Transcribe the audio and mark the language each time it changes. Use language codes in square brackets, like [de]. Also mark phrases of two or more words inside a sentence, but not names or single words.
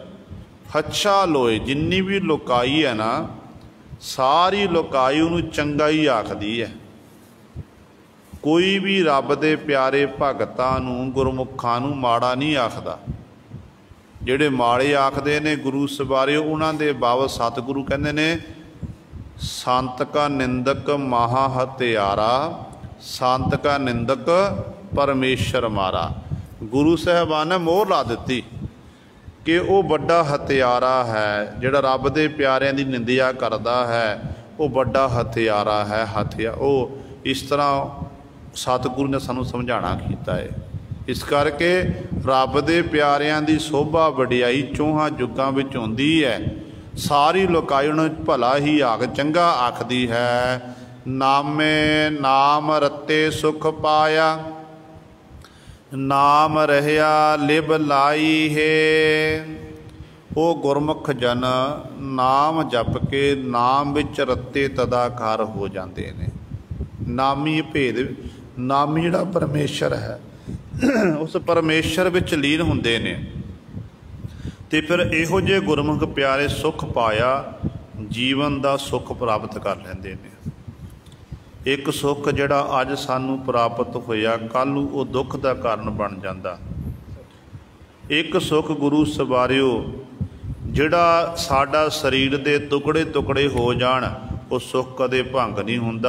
[pa] ਹੱਛਾ ਲੋਏ, ਜਿੰਨੀ ਭੀ ਲੋਕਾਈ ਹੈ ਨਾ, ਸਾਰੀ ਲੋਕਾਈ ਉਨ੍ਹਾਂਨੇ ਚੰਗਾ ਹੀ ਆਖਦੀ ਹੈ। ਕੋਈ ਭੀ ਰੱਬ ਦੇ ਪਿਆਰੇ ਭਗਤਾਂ ਨੂੰ, ਗੁਰਮੁਖਾਂ ਨੂੰ ਮਾੜਾ ਨਹੀਂ ਆਖਦਾ। ਜਿਹੜੇ ਮਾੜੇ ਆਖਦੇ ਨੇ ਗੁਰੂ ਸਵਾਰੇ, ਉਨ੍ਹਾਂ ਦੇ ਬਾਬਤ ਸਤਿਗੁਰੂ ਕਹਿੰਦੇ ਨੇ ਸੰਤ ਕਾ ਨਿੰਦਕ ਮਹਾ ਹਤਿਆਰਾ, ਸੰਤ ਕਾ ਨਿੰਦਕ ਪਰਮੇਸੁਰਿ ਮਾਰਾ। ਗੁਰੂ ਸਾਹਿਬਾਨ ਨੇ ਮੋਹਰ ਲਾ ਦੀ ਕਿ ਉਹ ਬੜਾ ਹਤਿਆਰਾ ਹੈ, ਜਿਹੜਾ ਰੱਬ ਦੇ ਪਿਆਰਿਆਂ ਦੀ ਨਿੰਦਿਆ ਕਰਦਾ ਹੈ, ਉਹ ਬੜਾ ਹਤਿਆਰਾ ਹੈ। ਉਹ ਇਸ ਤਰ੍ਹਾਂ ਸਤਿਗੁਰੂ ਨੇ ਸਾਨੂੰ ਸਮਝਾਉਣਾ ਕੀਤਾ ਹੈ। ਇਸ ਕਰਕੇ ਰੱਬ ਦੇ ਪਿਆਰਿਆਂ ਦੀ ਸ਼ੋਭਾ ਵਡਿਆਈ ਚੌਹਾਂ ਜੁਗਾਂ ਵਿਚ ਹੁੰਦੀ ਹੈ। ਸਾਰੀ ਲੋਕਾਈ ਉਨ੍ਹਾਂ ਨੂੰ ਭਲਾ ਹੀ ਆਖ, ਚੰਗਾ ਆਖਦੀ ਹੈ। ਨਾਮੇ ਨਾਮ ਰਤੇ ਸੁਖ ਪਾਇਆ, ਨਾਮ ਰਹਿਆ ਲਿਵ ਲਾਈ ਹੈ। ਉਹ ਗੁਰਮੁਖ ਜਨ ਨਾਮ ਜਪ ਕੇ ਨਾਮ ਵਿਚ ਰਤੇ ਤਦਾਕਾਰ ਹੋ ਜਾਤੇ ਹੈਂ। ਨਾਮੀ ਭੇਦ, ਨਾਮੀ ਜਿਹੜਾ ਪਰਮੇਸ਼ਰ ਹੈ ਉਸ ਪਰਮੇਸ਼ਰ ਵਿਚ ਲੀਨ ਹੁੰਦੇ ਨੇ। ਤੋ ਫਿਰ ਇਹੋ ਜੇ ਗੁਰਮੁਖ ਪਿਆਰੇ ਸੁਖ ਪਾਇਆ, ਜੀਵਨ ਕਾ ਸੁਖ ਪ੍ਰਾਪਤ ਕਰ ਲੈਂਦੇ ਨੇ। ਇਕ ਸੁਖ ਜਿਹੜਾ ਅੱਜ ਸਾਨੂੰ ਪ੍ਰਾਪਤ ਹੋਇਆ, ਕੱਲ੍ਹ ਨੂੰ ਉਹ ਦੁਖ ਕਾ ਕਾਰਨ ਬਣ ਜਾਤਾ। ਇਕ ਸੁਖ ਗੁਰੂ ਸਵਾਰਿਓ ਜਿਹੜਾ ਸਾਡਾ ਸਰੀਰ ਦੇ ਟੁਕੜੇ ਟੁਕੜੇ ਹੋ ਜਾਣ, ਉਹ ਸੁਖ ਕਦੇ ਭੰਗ ਨਹੀਂ ਹੁੰਦਾ।